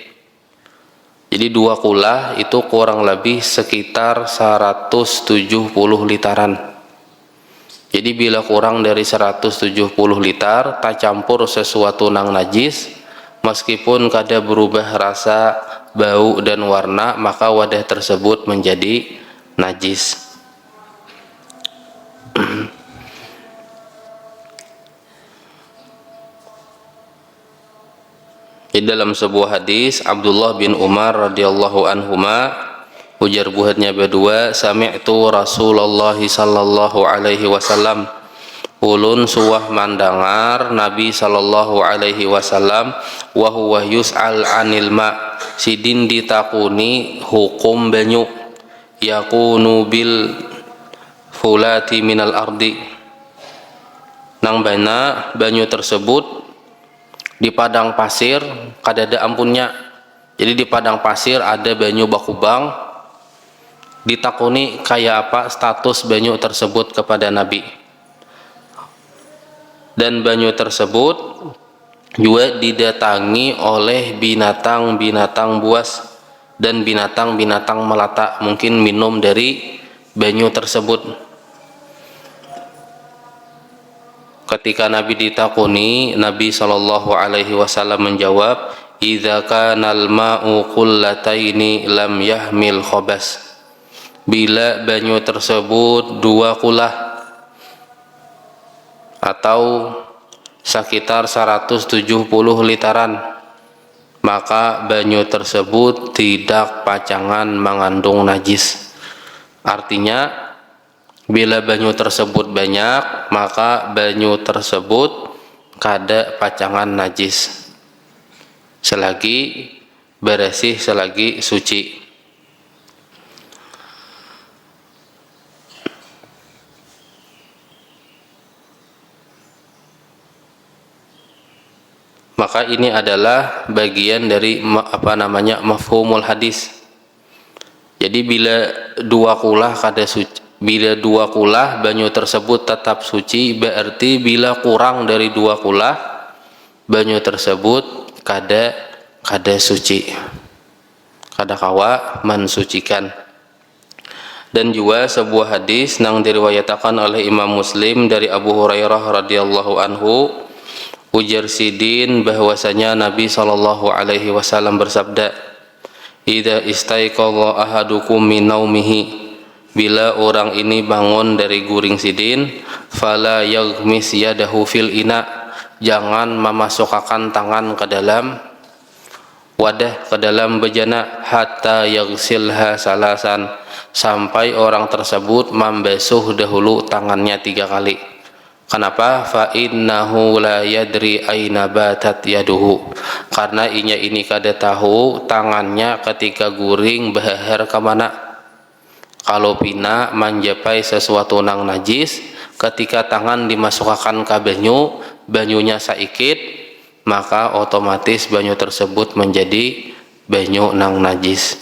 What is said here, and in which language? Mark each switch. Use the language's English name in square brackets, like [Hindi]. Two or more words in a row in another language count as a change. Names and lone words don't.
[Indonesian] Jadi 2 kulah itu kurang lebih sekitar 170 literan. [Banjar] Jadi bila kurang dari 170 liter tak campur sesuatu nang najis, meskipun kada berubah rasa, [Indonesian] bau dan warna, maka wadah tersebut menjadi najis. Di dalam sebuah hadis Abdullah bin Umar [Arabic] رضي الله عنهما, [Banjar] ujar buhatnya berdua, [Arabic] سمعت رسول الله صلى الله عليه وسلم, [Banjar] ulun suwah mandangar Nabi [Arabic] صلى الله عليه وسلم, وهو يسأل عن الماء, [Banjar] sidin ditakuni hukum banyu, [Arabic] يكون بالفلاة من الأرض, [Banjar] nang bana banyu tersebut di padang pasir kadada ampunnya. Jadi di padang pasir ada banyu bakubang, ditakuni kayak apa status banyu tersebut kepada Nabi. [Indonesian] Dan banyu tersebut juga didatangi oleh binatang-binatang buas dan binatang-binatang melata, mungkin minum dari banyu tersebut. Ketika Nabi ditakuni, Nabi [Arabic] صلى الله عليه وسلم [Indonesian] menjawab, [Arabic] إذا كان الماء قلتين لم يحمل الخبث. [Banjar] Bila banyu tersebut 2 kulah atau sekitar 170 literan, maka banyu tersebut tidak pacangan mengandung najis. Artinya bila banyu tersebut banyak, maka banyu tersebut kada pacangan najis selagi bersih, selagi suci. [Indonesian] Maka ini adalah bagian dari mafhumul hadis. [Banjar] Jadi bila 2 kulah kada suci, bila 2 kulah banyu tersebut tetap suci, berarti bila kurang dari 2 kulah banyu tersebut kada suci, kada kawa mensucikan. [Indonesian] Dan juga sebuah hadis yang diriwayatkan oleh Imam Muslim dari Abu Hurairah [Arabic] رضي الله عنه, [Banjar] ujar sidin bahwasanya Nabi [Arabic] صلى الله عليه وسلم [Banjar] bersabda, [Arabic] إذا استيقظ أحدكم من نومه, [Banjar] bila orang ini bangun dari guring sidin, [Arabic] فلا يغمس يده في الإناء, [Indonesian] jangan memasukkan tangan ke dalam wadah, ke dalam bejana, [Arabic] حتى يغسلها ثلاثا, [Indonesian] sampai orang tersebut membasuh dahulu tangannya 3 kali. Kenapa? [Arabic] فإنه لا يدري أين باتت يده, [Banjar] karena inya ini kada tahu tangannya ketika guring bahar ke mana. Kalau pina menjapai sesuatu nang najis, ketika tangan dimasukkan ke banyu, banyunya saikit, maka otomatis banyu tersebut menjadi banyu nang najis.